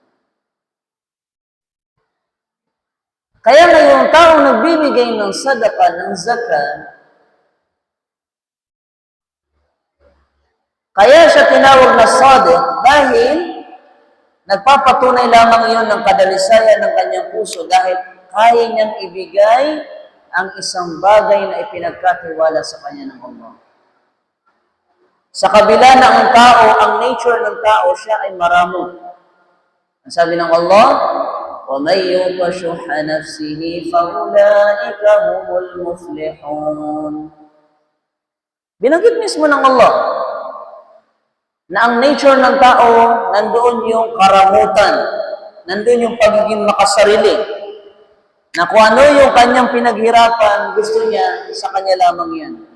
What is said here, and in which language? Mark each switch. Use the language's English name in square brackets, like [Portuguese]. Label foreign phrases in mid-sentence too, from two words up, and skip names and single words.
[Filipino] Kaya na yung tao nagbibigay ng sadaka, ng zakat, kaya siya tinawag na sadiq dahil nagpapatunay lamang iyon ng kadalisayan ng kanyang puso dahil kaya niyang ibigay ang isang bagay na ipinagkatiwala sa kanya ng Allah. Sa kabila na ang tao, ang nature ng tao, siya ay maramo. Ang sabi ng Allah, [Arabic] وَمَنْ يُوقَ شُحَّ نَفْسِهِ فَأُولَٰئِكَ هُمُ الْمُفْلِحُونَ. [Filipino] Binanggit mismo ng Allah na ang nature ng tao, nandoon yung karamutan, nandoon yung pagiging makasarili, na kung ano yung kanyang pinaghirapan, gusto niya, sa kanya lamang yan.